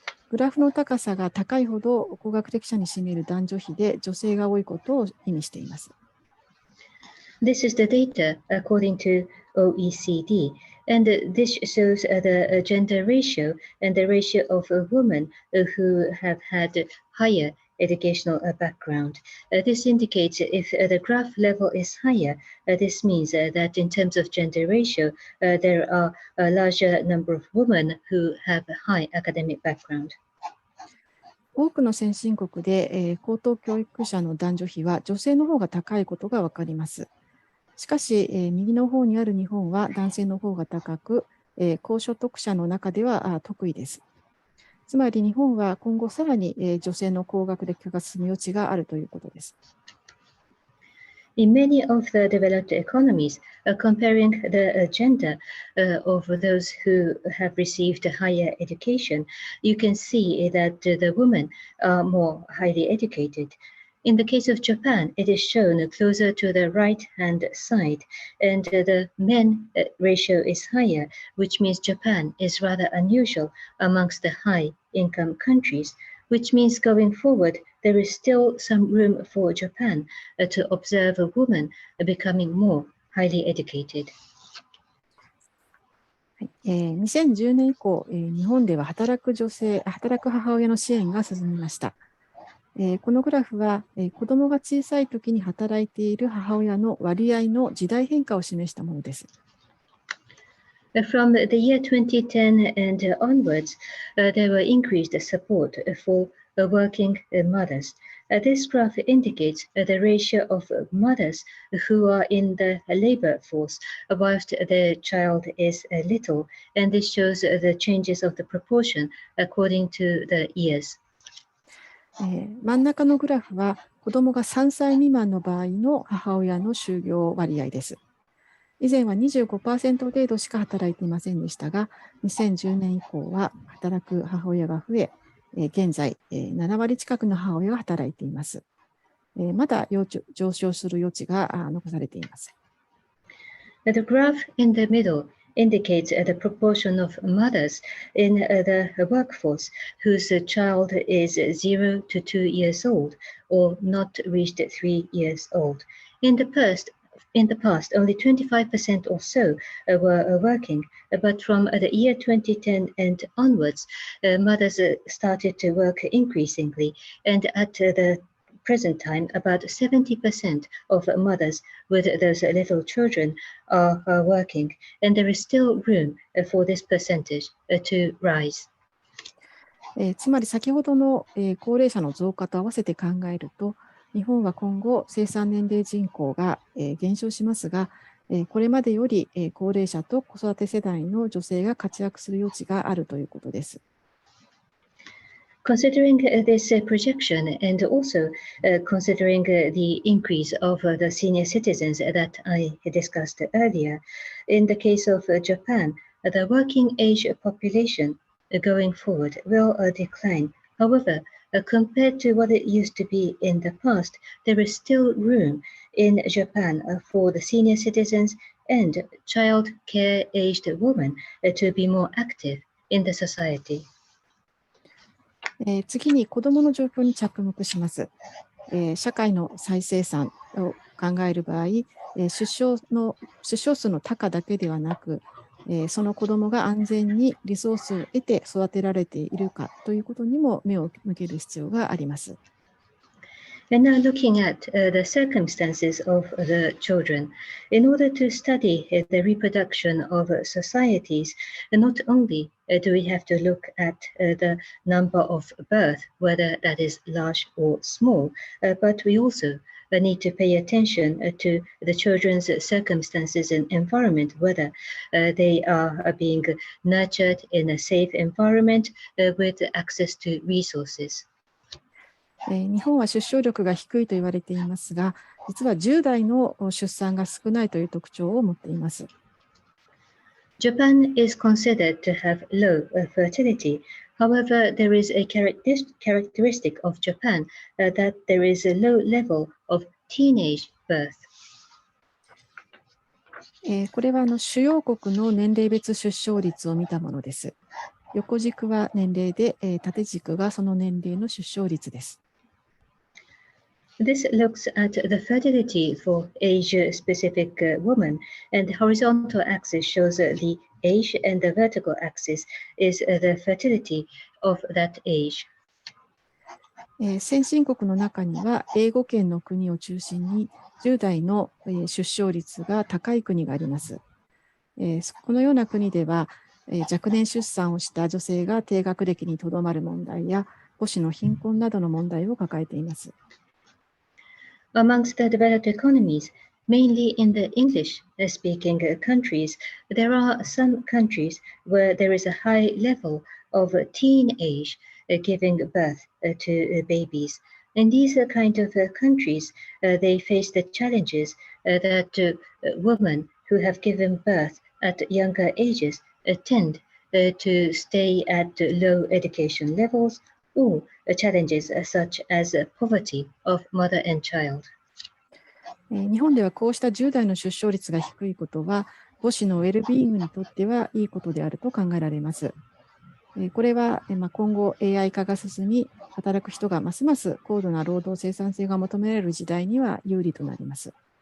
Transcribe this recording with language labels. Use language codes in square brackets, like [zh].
[ja] グラフの高さが高いほど高学歴者に占める男女比で女性が多いことを意味しています。 [en] This is the data according to OECD, and this shows the gender ratio and the ratio of women who have had higher educational background. This indicates if the graph level is higher, this means that in terms of gender ratio, there are a larger number of women who have a high academic background. [ja] 多くの先進国で、高等教育者の男女比は女性の方が高いことが分かります。しかし、右の方にある日本は男性の方が高く、高所得者の中では得意です。つまり日本は今後さらに、女性の高学歴化が進む余地があるということです。 [en] In many of the developed economies, comparing the gender of those who have received higher education, you can see that the women are more highly educated. In the case of Japan, it is shown closer to the right-hand side, and the men ratio is higher, which means Japan is rather unusual amongst the high-income countries, which means going forward, there is still some room for Japan to observe a woman becoming more highly educated. [ja] 2010年以降、日本では働く母親の支援が進みました。このグラフは、子どもが小さい時に働いている母親の割合の時代変化を示したものです。 [en] From the year 2010 and onwards, there were increased support for working mothers. This graph indicates the ratio of mothers who are in the labor force whilst their child is little, and this shows the changes of the proportion according to the years. [ja] 真ん中のグラフは子どもが3歳未満の場合の母親の就業割合です。以前は 25% 程度しか働いていませんでしたが、2010年以降は働く母親が増え、現在7割近くの母親が働いています。まだ上昇する余地が残されています。 [en] The graph in the middle indicates the proportion of mothers in the workforce whose child is 0 to 2 years old or not reached 3 years old. In the past, only 25% or so were working, but from the year 2010 and onwards, mothers started to work increasingly, and at the present time, about 70% of mothers with those little children are working, and there is still room for this percentage to rise. [ja] つまり先ほどの高齢者の増加と合わせて考えると、日本は今後生産年齢人口が減少しますが、これまでより高齢者と子育て世代の女性が活躍する余地があるということです。 [en] Considering this projection and also considering the increase of the senior citizens that I discussed earlier, in the case of Japan, the working age population going forward will decline. However, compared to what it used to be in the past, there is still room in Japan for the senior citizens and child care aged women to be more active in the society. [ja] 次に子どもの状況に着目します。社会の再生産を考える場合、出生数の多寡だけではなく、その子どもが安全にリソースを得て育てられているかということにも目を向ける必要があります。 [en] And now looking at the circumstances of the children, in order to study the reproduction of societies, not only do we have to look at the number of birth, whether that is large or small, but we also need to pay attention to the children's circumstances and environment, whether they are being nurtured in a safe environment with access to resources. [ja] 日本は出生力が低いと言われていますが、実は10代の出産が少ないという特徴を持っています。 [en] Japan is considered to have low fertility. However, there is a characteristic of Japan that there is a low level of teenage birth. [ja] これは主要国の年齢別出生率を見たものです。横軸は年齢で、縦軸がその年齢の出生率です。 [en] This looks at the fertility for age-specific women, and the horizontal axis shows the age, and the vertical axis is the fertility of that age. [ja] 先進国の中には英語圏の国を中心に10代の出生率が高い国があります。このような国では若年出産をした女性が低学歴にとどまる問題や母子の貧困などの問題を抱えています。 [en] Amongst the developed economies, mainly in the English-speaking countries, there are some countries where there is a high level of teenage giving birth to babies. In these kind of countries, they face the challenges that women who have given birth at younger ages tend to stay at low education levels, or challenges such as poverty of mother and child. [ja] 日本ではこうした10代の出生率が低いことは母子のウェルビーイングにとってはいいことであると考えられます。これは今後 AI 化が進み、働く人がますます高度な労働生産性が求められる時代には有利となります。